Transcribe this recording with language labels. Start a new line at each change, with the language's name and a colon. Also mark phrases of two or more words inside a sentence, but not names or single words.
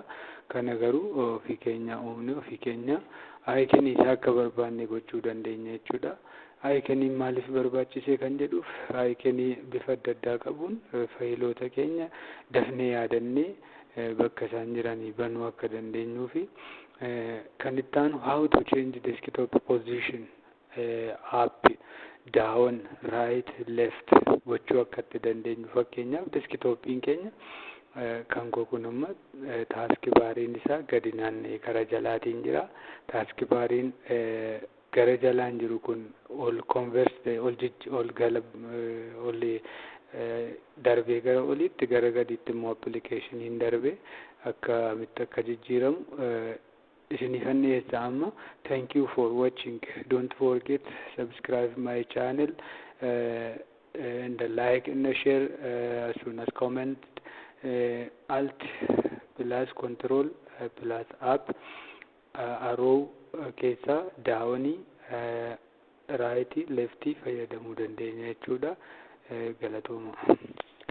Oromo: Kana garuu ofii keenya uumne ofii keenya iconii isaa akka barbaanne gochuu dandeenya jechuudha. Iconii maaliif barbaachise kan jedhuuf iconii bifa adda addaa qabuun faayiloota keenya dafnee yaadannee bakka isaan jiranii banuu akka dandeenyuu fi kan itti aanu
English: how to change desktop position up down right left
Oromo: gochuu akka itti dandeenyu. Fakkeenyaaf deskitooppiin keenya kan kun amma taaskii baariin isaa gadi naanna'ee kara jalaatiin jira. Taaskii baariin gara jalaan jiru kun ol converse ol darbee gara olitti gara gadiitti immoo application darbe akka jijjiiramu isinifan dhiyeessa amma.
English: Thank you for watching. Don't forget subscribe my channel and like and share as soon as comment. Alt plus control plus up arrow
Oromo: keessa daawanii
English: right left
Oromo: fayyadamuu dandeenya jechuudha. Galatooma.